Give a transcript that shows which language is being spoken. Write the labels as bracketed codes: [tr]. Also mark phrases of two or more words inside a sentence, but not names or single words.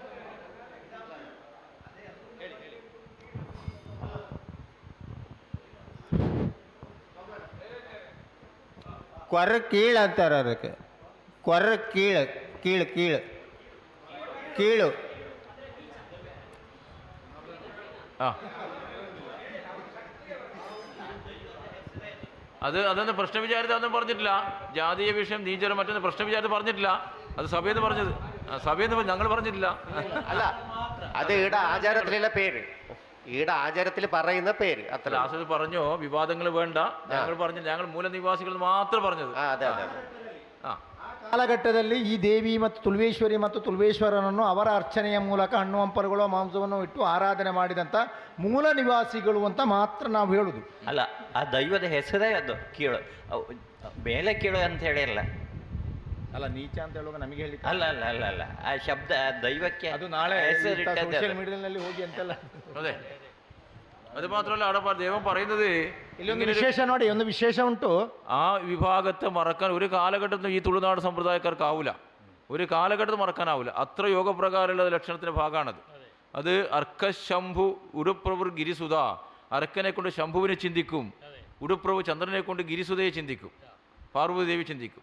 [kn] ಕೊರ ಕೀಳು ಅಂತಾರೆ ಅದಕ್ಕೆ. ಕೊರ ಕೀಳು ಕೀಳು ಕೀಳು ಕೀಳು. [ml] അതൊന്നും പ്രശ്ന വിചാരത്തെ ഒന്നും പറഞ്ഞിട്ടില്ല. ജാതീയ വിഷയം നീചരം മറ്റൊന്നും പ്രശ്ന വിചാരത്തെ പറഞ്ഞിട്ടില്ല. അത് സഭയെന്ന് പറഞ്ഞത്, സഭയെന്ന് ഞങ്ങൾ പറഞ്ഞിട്ടില്ല. അല്ല, അത് ഈട ആചാരത്തിലുള്ള പേര്, ഈട ആചാരത്തിൽ പറയുന്ന പേര് അത്ര. അത് പറഞ്ഞോ വിവാദങ്ങൾ വേണ്ട, ഞങ്ങൾ പറഞ്ഞു, ഞങ്ങൾ മൂലനിവാസികൾ മാത്രം പറഞ്ഞത്. അതെ അതെ. [kn] ಕಾಲಘಟ್ಟದಲ್ಲಿ ಈ ದೇವಿ ಮತ್ತು ತುಳುವೇಶ್ವರಿ ಮತ್ತು ತುಳುವೇಶ್ವರನನ್ನು ಅವರ ಅರ್ಚನೆಯ ಮೂಲಕ ಹಣ್ಣು ಹಂಪಲುಗಳು ಮಾಂಸವನ್ನು ಇಟ್ಟು ಆರಾಧನೆ ಮಾಡಿದಂಥ ಮೂಲ ನಿವಾಸಿಗಳು ಅಂತ ಮಾತ್ರ ನಾವು ಹೇಳುದು. ಅಲ್ಲ, ಆ ದೈವದ ಹೆಸರೇ ಅದು ಕೀಳು, ಮೇಲೆ ಕೀಳು ಅಂತ ಹೇಳಿಲ್ಲ. ಅಲ್ಲ, ನೀಚ ಅಂತ ಹೇಳುವಾಗ ನಮಗೆ ಹೇಳಿ ಅಲ್ಲ ಅಲ್ಲ ಅಲ್ಲ ಅಲ್ಲ, ಆ ಶಬ್ದ ದೈವಕ್ಕೆ ಅದು ನಾಳೆ ಹೆಸರಿಟ್ಟದ್ದು. [en] social media [kn] ಹೋಗಿ ಅಂತೆಲ್ಲ. ಅದೇ, [ml] അത് മാത്രമല്ല അവിടെ ദൈവം പറയുന്നത് ഇല്ലൊന്ന് വിശേഷ [kn] ನೋಡಿ, ಒಂದು ವಿಶೇಷ ಉಂಟು. [ml] ആ വിഭാഗത്തെ മറക്കാൻ ഒരു കാലഘട്ടത്തിൽ ഈ തുളുനാട് സമ്പ്രദായക്കാർക്കാവില്ല, ഒരു കാലഘട്ടത്തിൽ മറക്കാനാവില്ല. അത്ര യോഗപ്രകാരമുള്ള ലക്ഷണത്തിൻ്റെ ഭാഗമാണത്. അത് അർക്കശംഭു ഉടുപ്രഭു ഗിരിസുത, അർക്കനെ കൊണ്ട് ശംഭുവിനെ ചിന്തിക്കും, ഉടുപ്രഭു ചന്ദ്രനെ കൊണ്ട് ഗിരിസുതയെ ചിന്തിക്കും, പാർവതി ദേവി ചിന്തിക്കും.